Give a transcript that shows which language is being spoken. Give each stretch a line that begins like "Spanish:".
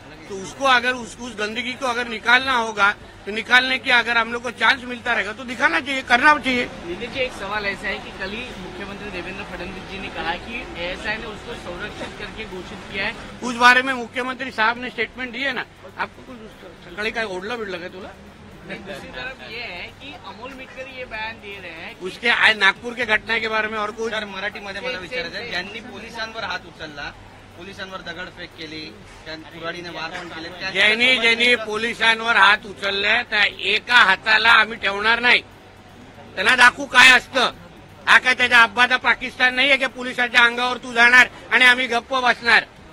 Hindi: तो उसको अगर उस गंदगी को अगर निकालना होगा तो निकालने की अगर हम लोग को चांस मिलता रहेगा तो दिखाना चाहिए, करना चाहिए। नीतीश जी, एक सवाल ऐसा है कि कल ही मुख्यमंत्री देवेंद्र फडणवीस जी ने कहा कि एएसआई ने उसको संरक्षित करके घोषित किया है। उस बारे में मुख्यमंत्री साहब ने स्टेटमेंट दिए ना। आपको कुछ
Marathi: सकाळी काय ओढलं बिडलं का तुला?
Hindi: दूसरी तरफ ये है कि अमोल मिटकरी ये बयान दे रहे हैं कि उसके आज नागपूर के घटना के बारे में और कुछ
Marathi: सर मराठीमध्ये मला विचारायचं आहे, ज्यांनी पोलिसांवर हात उचलला, पोलिसांवर दगडफेक केली, कुऱ्हाडीने वार पण केले, ज्यांनी पोलिसांवर हात उचलले त्या एका हाताला आम्ही ठेवणार नाही, त्यांना दाखवू काय असतं। हा काय त्याच्या अब्बाचा पाकिस्तान नाहीये की पोलिसाच्या अंगावर तू जाणार आणि आम्ही गप्प बसणार।